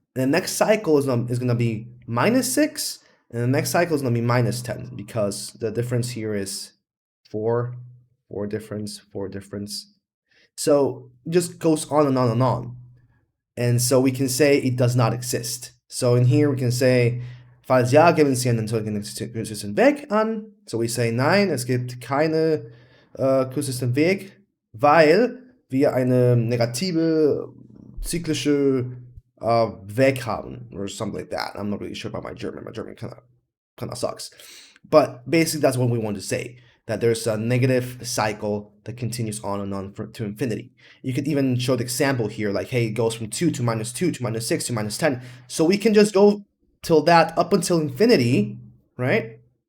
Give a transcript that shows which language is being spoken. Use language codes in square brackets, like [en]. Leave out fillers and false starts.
[en] And the next cycle is going to be -6, and the next cycle is going to be -10 because the difference here is 4 difference, 4 difference. So it just goes on and on and on. And so we can say it does not exist. So in here we can say, [de] falls ja, geben Sie einen solchen künstlichen Weg an. [en] So we say [de] nein, es gibt keine künstlichen Weg, weil wir eine negative zyklische Weg haben, [en] or something like that. I'm not really sure about my German. My German kind of sucks. But basically that's what we want to say, that there's a negative cycle that continues on and on to infinity. You could even show the example here, like, hey, it goes from 2 to -2 to -6 to -10. So we can just go till that up until infinity, right?